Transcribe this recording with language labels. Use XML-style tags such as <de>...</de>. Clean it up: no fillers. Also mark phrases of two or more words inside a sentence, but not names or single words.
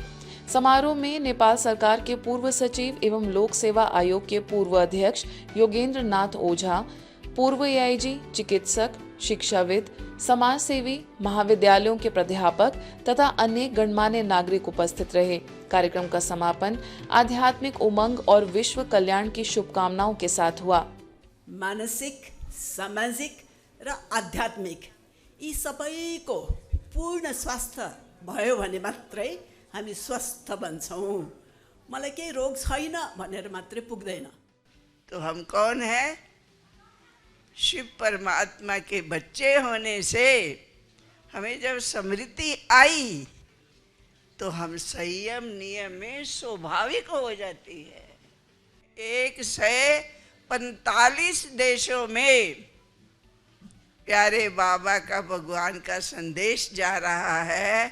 <hi>समारोह में नेपाल सरकार के पूर्व सचिव एवं लोक सेवा आयोग के पूर्व अध्यक्ष योगेंद्र नाथ ओझा, पूर्व एआईजी, चिकित्सक, शिक्षाविद, समाज सेवी, महाविद्यालयों के प्राध्यापक तथा अन्य गणमान्य नागरिक उपस्थित रहे। कार्यक्रम का समापन आध्यात्मिक उमंग और विश्व कल्याण की शुभकामनाओं के साथ हुआ।</hi> <ne>मानसिक, सामाजिक र आध्यात्मिक यी सबैको पूर्ण स्वास्थ्य भयो भने मात्रै हामी स्वस्थ बन्छौँ। मलाई केही रोग छैन भनेर मात्रै पुग्दैन।</ne> <hi>तो हम कौन है? शिव परमात्मा के बच्चे होने से हमें जब स्मृति आई तो हम संयम नियम में स्वाभाविक हो जाती है। 145 देशों में प्यारे बाबा का, भगवान का संदेश जा रहा है।</hi>